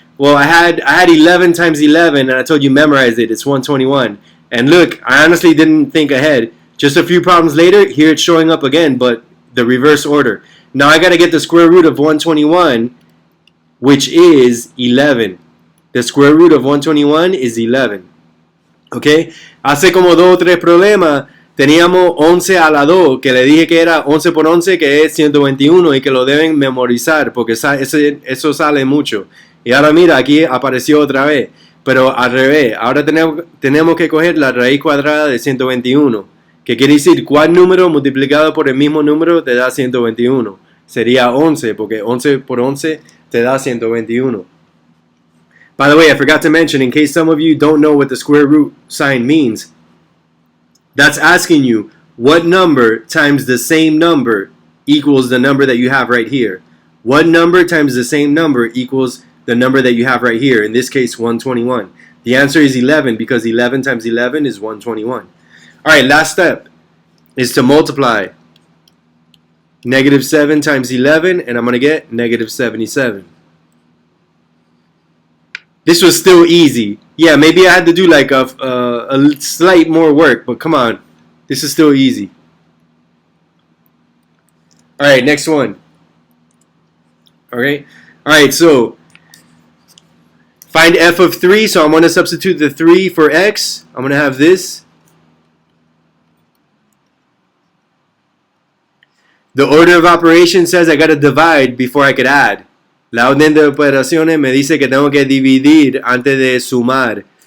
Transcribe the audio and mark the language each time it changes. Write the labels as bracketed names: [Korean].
[English] Well, I had 11 times 11, and I told you memorize it. It's 121. And look, I honestly didn't think ahead. Just a few problems later, here it's showing up again, but the reverse order. Now I got to get the square root of 121, which is 11. The square root of 121 is 11. Okay? [Spanish] Hace como 2 o 3 problemas, teníamos 11 a la 2, que le dije que era 11 por 11, que es 121, y que lo deben memorizar, porque eso sale mucho. Y ahora mira, aquí apareció otra vez. Pero al revés, ahora tenemos que coger la raíz cuadrada de 121. Que quiere decir, ¿cuál número multiplicado por el mismo número te da 121? Sería 11, porque 11 por 11 te da 121. [English] By the way, I forgot to mention, in case some of you don't know what the square root sign means, that's asking you, what number times the same number equals the number that you have right here? What number times the same number equals the number that you have right here, in this case 121. The answer is 11, because 11 times 11 is 121. Alright, last step is to multiply -7 times 11, and I'm going to get -77. This was still easy. Yeah, maybe I had to do like a slight more work, but come on. This is still easy. Alright, next one. Alright, so find f of 3, so I'm going to substitute the 3 for x. I'm going to have this. The order of operation says I got to divide before I could add. [Spanish] La orden de operaciones me dice que tengo que dividir antes de sumar.